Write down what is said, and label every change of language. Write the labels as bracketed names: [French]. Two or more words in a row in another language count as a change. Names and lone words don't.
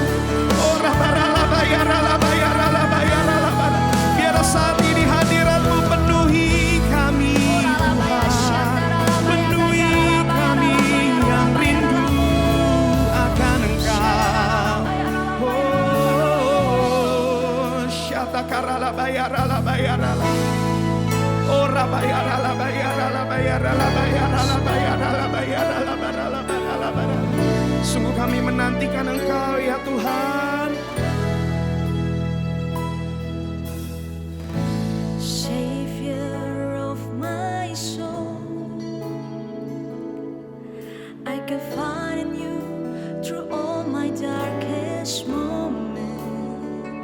[Indonesian] Oh rabaralabaya ralabaya ralabaya ralabaya. Biar saat ini hadirat-Mu penuhi kami Tuhan. Penuhi kami yang rindu akan Engkau. Oh syata karalabaya ralabaya ralabaya. Sungguh kami menantikan Engkau ya Tuhan. [English] Savior of my soul, I can find in you through all my darkest moments.